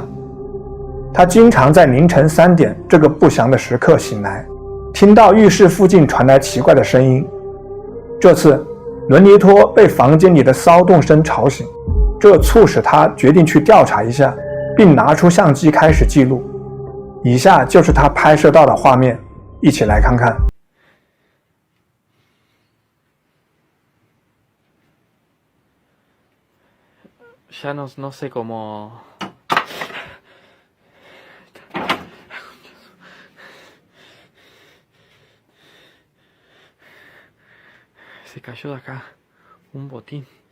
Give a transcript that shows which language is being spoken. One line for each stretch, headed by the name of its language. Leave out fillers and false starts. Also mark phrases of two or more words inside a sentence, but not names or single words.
Chinese: 他经常在凌晨3点这个不祥的时刻醒来，听到浴室附近传来奇怪的声音。这次，伦尼托被房间里的骚动声吵醒，这促使他决定去调查一下，并拿出相机开始记录。以下就是他拍摄到的画面，一起来看看。
Spanish: Ya no sé cómo... Se cayó de acá un botín.